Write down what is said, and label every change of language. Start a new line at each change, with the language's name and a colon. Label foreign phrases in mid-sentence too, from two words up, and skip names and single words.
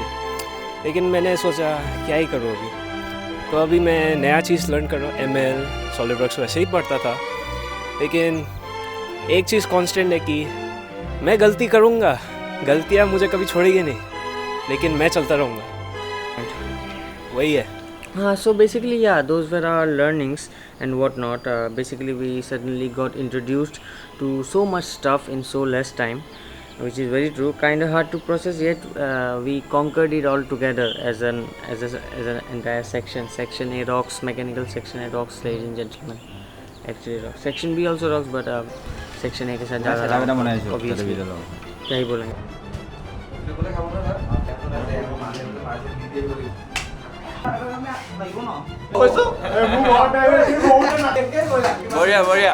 Hindi: लेकिन मैंने सोचा क्या ही करूँ अभी, तो अभी मैं नया चीज़ लर्न कर रहा हूँ, ML सॉलिडवर्क्स वैसे ही पढ़ता था। लेकिन एक चीज़ कांस्टेंट है कि मैं गलती करूँगा, गलतियाँ मुझे कभी छोड़ेगी नहीं, लेकिन मैं चलता रहूँगा, वही है। हाँ,
English: so basically yeah, those were our learnings and whatnot. Basically we suddenly got introduced to so much stuff in so less time, which is very true. Kind of hard to process, yet we conquered it all together as an entire section. Section A rocks, mechanical section A rocks, ladies and gentlemen. Actually rocks. Section B also rocks, but section A
Hindi: के साथ ज़्यादा
English: obviously
Hindi: क्या ही बोलेंगे। बढ़िया बढ़िया